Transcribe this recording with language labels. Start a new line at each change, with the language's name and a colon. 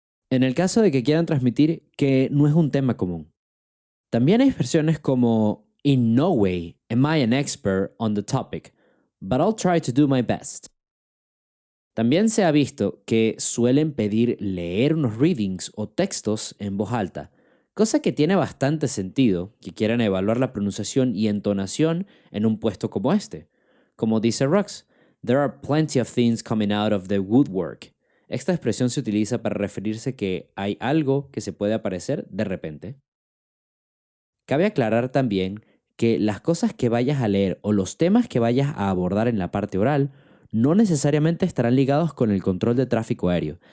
Spanish: En el caso de que quieran transmitir que no es un tema común. También hay expresiones como
English: "In no way am I an expert on the topic, but I'll try to do my best."
Spanish: También se ha visto que suelen pedir leer unos readings o textos en voz alta, cosa que tiene bastante sentido que quieran evaluar la pronunciación y entonación en un puesto como este. Como dice Rox,
English: "There are plenty of things coming out of the woodwork."
Spanish: Esta expresión se utiliza para referirse que hay algo que se puede aparecer de repente. Cabe aclarar también que las cosas que vayas a leer o los temas que vayas a abordar en la parte oral no necesariamente estarán ligados con el control de tráfico aéreo.